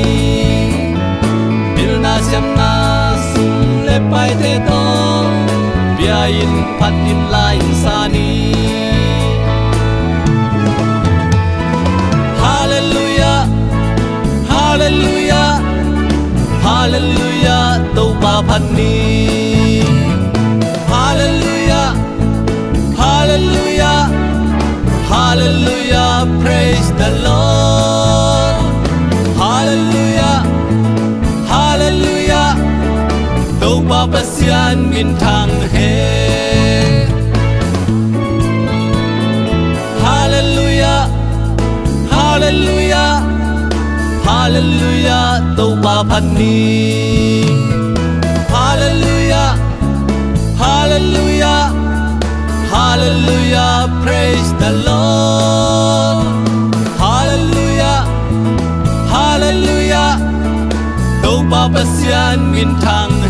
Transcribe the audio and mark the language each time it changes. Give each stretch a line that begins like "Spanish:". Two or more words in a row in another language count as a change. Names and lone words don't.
Tedim Chin: bil na siam na sum le pai te to bia in phat in la in sa ni hallelujah hallelujah hallelujah tâu ba phan ni hallelujah hallelujah hallelujah
English: praise the Lord
Tedim Chin: hallelujah hallelujah tâu ba pasian min thang he hallelujah hallelujah hallelujah tâu ba phan ni hallelujah hallelujah hallelujah
English: praise the Lord
Tedim Chin: hallelujah hallelujah tâu ba pasian min thang